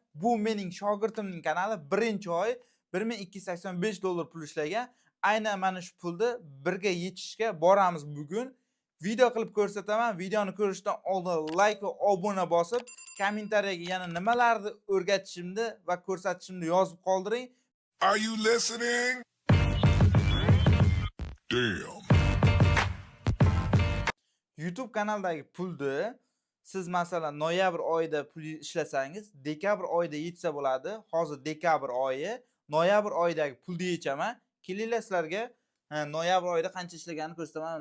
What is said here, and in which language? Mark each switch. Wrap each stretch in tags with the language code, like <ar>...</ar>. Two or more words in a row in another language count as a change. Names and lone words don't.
<uz>Bu mening shogirdimning kanali. Birinchi oy $1285 pul ishlagan. Aynan mana shu pulni birga yechishga boramiz bugun. Video qilib ko'rsataman. Videoni ko'rishdan oldin like va obuna bosib, kommentariyaga yana nimalarni o'rgatishimni va ko'rsatishimni yozib qoldiring.</uz> <en>Are you listening? Damn.</en> <uz>YouTube kanaldagi pulni siz masalan noyabr oyida pul ishlasangiz, dekabr oyida yetsa bo'ladi. Hozir dekabr oyi, noyabr oyidagi pulni yechaman. Kelinglar sizlarga noyabr oyida qancha ishlaganini ko'rsataman.</uz>